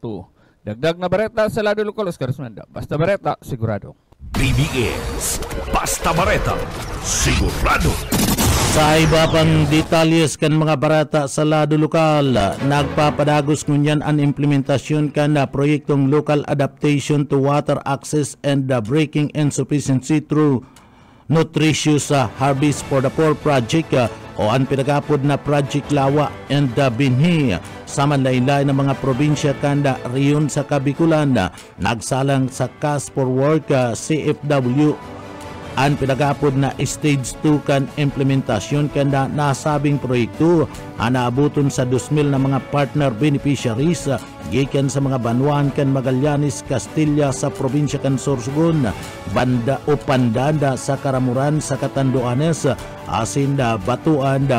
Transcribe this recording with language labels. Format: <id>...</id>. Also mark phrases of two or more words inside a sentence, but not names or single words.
<bik>Dagdag na bareta sa lado lokal, Oscar Sumanda. Basta bareta, sigurado. BBS, Basta Bareta, sigurado. Sa iba pang detalyes kan mga barata sa lado lokal, nagpapadagos ngunyan ang implementasyon kan na proyektong Local Adaptation to Water Access and Breaking Insufficiency through Nutritious Harvest for the Poor Project o ang pinagapod na Project Lawa and Binhi sa manlaylay ng mga probinsya kanda riyon sa Kabikulan nagsalang sa Cash for Work CFW ang pinagapod na stage 2 kan implementasyon kanda nasabing proyekto anaabuton sa 2,000 na mga partner beneficiaries gikan sa mga Banwaan kan Magallanes, Castilla sa probinsya kan Sorsogon, Banda o Pandanda sa Karamuran sa Catanduanes, asin Batuan,</bik>